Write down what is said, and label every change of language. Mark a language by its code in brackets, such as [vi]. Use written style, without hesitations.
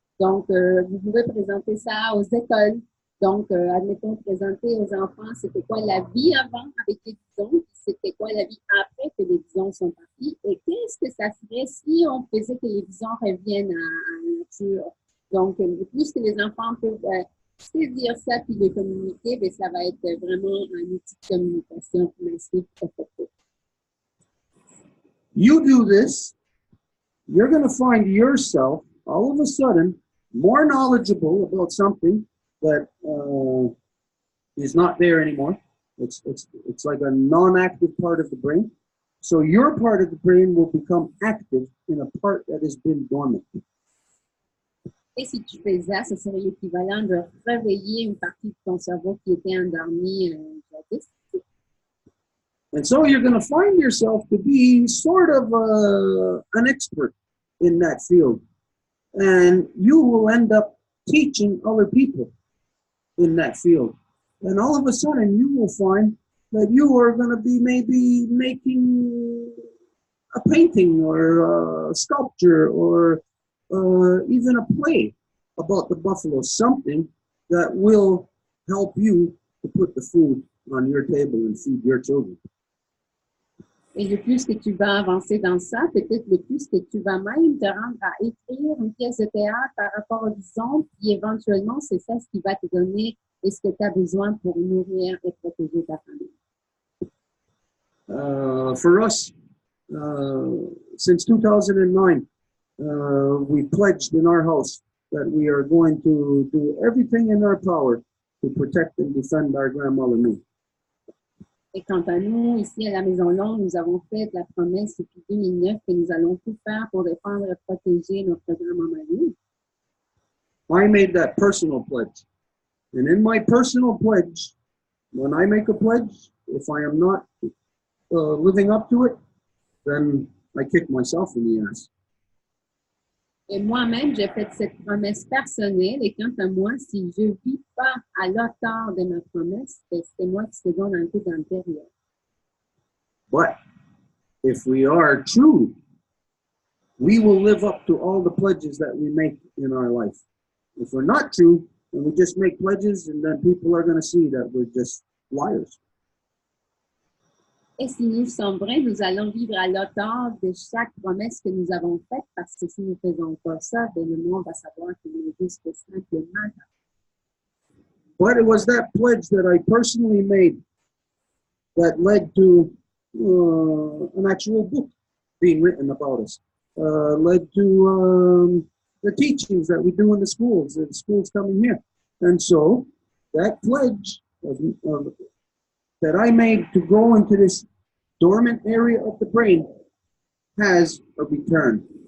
[fr] Donc, vous pouvez présenter ça aux écoles. Donc, admettons, présenter aux enfants c'était quoi la vie avant avec les bisons, puis c'était quoi la vie après que les bisons sont partis, et qu'est-ce que ça ferait si on faisait que les bisons reviennent à la nature. Donc, plus que les enfants peuvent saisir ça puis le communiquer, bien, ça va être vraiment un outil de communication massif effectif. [en] You do this, you're going to find yourself all of a sudden more knowledgeable about something that is not there anymore. It's like a non-active part of the brain. So your part of the brain will become active in a part that has been dormant. [fr] Et si tu fais ça, ce serait l'équivalent de réveiller une partie de ton cerveau qui était endormie jadis. [en] And so you're going to find yourself to be sort of an expert in that field. And you will end up teaching other people in that field. And all of a sudden, you will find that you are going to be maybe making a painting or a sculpture or even a play about the buffalo, something that will help you to put the food on your table and feed your children. [fr] Et le plus que tu vas avancer dans ça, peut-être le plus que tu vas même te rendre à écrire une pièce de théâtre par rapport au horizon, puis éventuellement, c'est ça ce qui va te donner et ce que tu as besoin pour nourrir et protéger ta famille. [en] For us, since 2009, we pledged in our house that we are going to do everything in our power to protect and defend our grandmother Lou. [fr] Et quant à nous, ici à la Maison Longue, nous avons fait la promesse depuis 2009 que nous allons tout faire pour défendre et protéger notre grand-maman Lou. [en] I made that personal pledge. And in my personal pledge, when I make a pledge, if I am not living up to it, then I kick myself in the ass. [fr] Et moi-même, j'ai fait cette promesse personnelle. Et quant à moi, si je ne vis pas à l'auteur de ma promesse, c'est moi qui se donne un coup dans le derrière. [en] But if we are true, we will live up to all the pledges that we make in our life. If we're not true, then we just make pledges and then people are going to see that we're just liars. [fr] Et si nous sommes vrais, nous allons vivre à l'auteur de chaque promesse que nous avons faite, parce que si nous ne faisons pas ça, bien, le monde va savoir que nous juste simplement. [en] But it was that pledge that I personally made that led to an actual book being written about us, led to the teachings that we do in the schools coming here. And so that pledge that I made to go into this dormant area of the brain has a return.